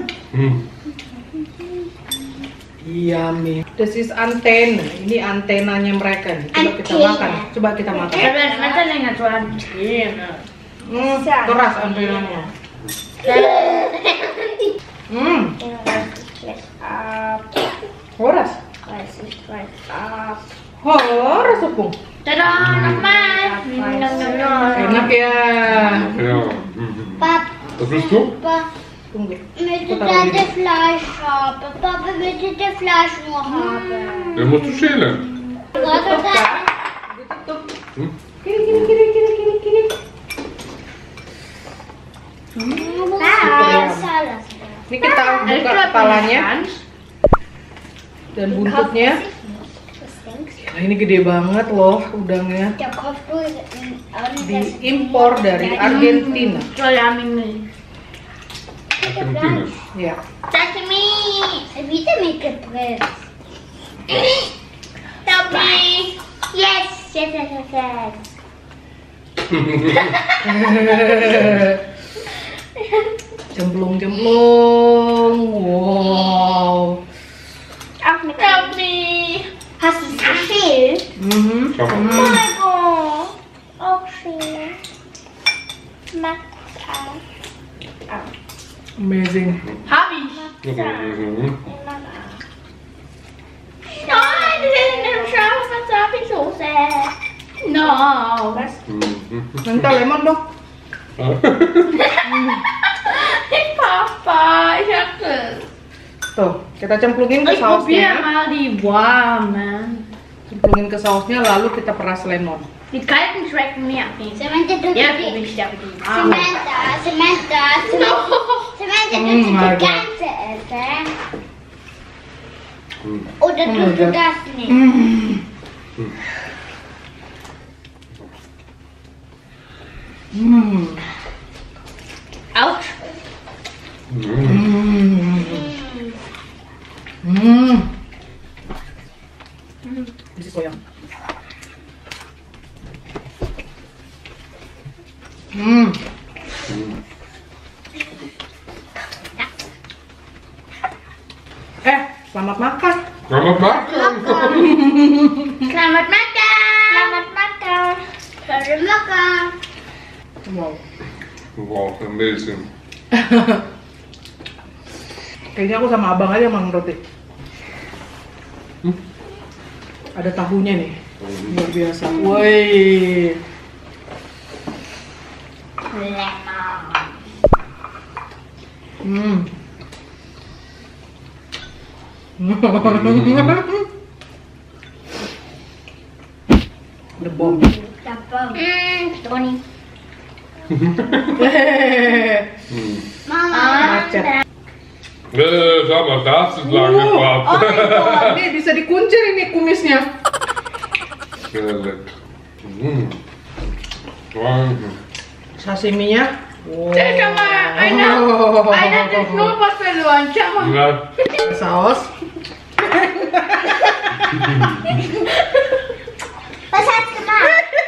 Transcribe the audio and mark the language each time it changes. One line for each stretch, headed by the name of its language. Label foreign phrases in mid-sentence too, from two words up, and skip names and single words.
Indonesian: Mm. Iya nih.
English: This is antena.
Indonesian: Ini antenanya mereka nih. Coba kita Antena. makan. Coba kita makan. Terus nanti dengan tuan. Keras antenanya. Keras. Keras opung. Tada, enak Enak ya.
German: Ja. Mm. Papa, Was willst du?
Indonesian: Tunggu.
German: möchte der Fleisch haben? Papa möchte der Fleisch nur haben. Den musst du schälen. Papa,
Indonesian: Ditutup. Mm. Kiri. salah. Ini kita buka kepalanya dan buntutnya. Nah, ini gede banget loh udangnya.
German: Der Kopf durch.
Indonesian: Diimpor dari Argentina.
German: Argentinisch.
Indonesian: Ya. Sashimi.
German: Wieder mitgebracht.
Indonesian: Tapi.
English: Yes.
Indonesian: Cemplung.
English: Wow.
German: Auch mit
Indonesian: Tapi.
German: Hast du so viel? Schau Oh mal. mein Gott. Auch viel. Mach auch.
English: Amazing.
German: Hab ich. Mhm. Nein, das ist in dem Schafswasabi-Soße. No. Was? Mhm.
Indonesian: Minta lemon dong.
German: Papa, ich hab
Indonesian: Tuh, kita cemplungin ke
German: Ich probiere
Indonesian: sausnya.
German: mal die warmen.
Indonesian: Cemplungin ke sausnya lalu kita peras lemon.
German: Die kalten schmecken mir auf jeden Fall. Samantha, du Ja, die- probiere ich aber die warmen. Samantha, Samantha, du
English: Mm, my
German: die
English: God.
German: ganze essen? Mhm. Oder
English: Oh my
German: tust du
English: God.
German: das nicht? Autsch. Mhm.
English: This is soya.
Indonesian: Selamat makan. Selamat makan. Selamat makan. Selamat makan. Selamat makan.
English: Wow. Wow, amazing.
Indonesian: Kayaknya aku sama abang aja makan roti. Ada tahunya nih. Luar biasa. Woi.
English: The bomb.
Indonesian: Dapat. Tony. Mama. Macet.
German: Schau mal, das ist lange
English: Oh my
German: Fahrt.
English: God,
Indonesian: nih bisa dikuncir ini kumisnya.
German: Sehr lecker. Mhm.
English: Wow.
Indonesian: Sashiminya. Wow.
German: Schau mal, einer hat den Schnurrbart verloren. Schau mal. Ja.
Indonesian: Saus.
German: Was hast du gemacht?